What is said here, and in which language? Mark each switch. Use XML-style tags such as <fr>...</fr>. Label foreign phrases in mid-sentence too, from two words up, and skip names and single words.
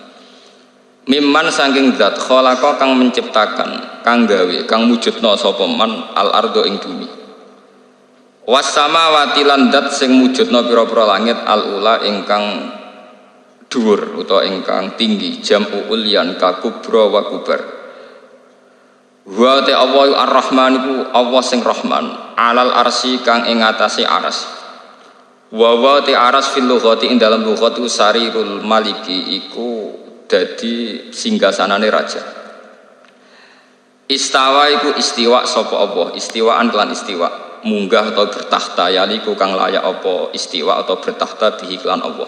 <jv>Mimman saking zat khalaqa kang menciptakan, kang gawe, kang wujudna sapa man</jv> <ar>al ardo</ar> <jv>ing bumi.</jv> <ar>Was samawati</ar> <jv>lan zat sing wujudna pira-pira langit</jv> <ar>al ula</ar> <jv>ingkang dhuwur utawa ingkang tinggi,</jv> <ar>jam'u ulyan ka kubra wa kubar. Wa ta Allahu ar-Rahman</ar> <jv>iku Allah sing Rahman,</jv> <ar>alal arsy</ar> <jv>kang ing atase aras.</jv> <ar>Wa wa ta aras fil lughati</ar> <jv>ing dalam lughat</jv> <ar>sarirul maliki</ar> <jv>iku dadi singgasanane raja. Istawa iku istiwa sapa Allah, istiwaan kelan istiwa, munggah atau bertakhta yaliku kang layak apa istiwa atau bertakhta bihi kelan Allah.</jv>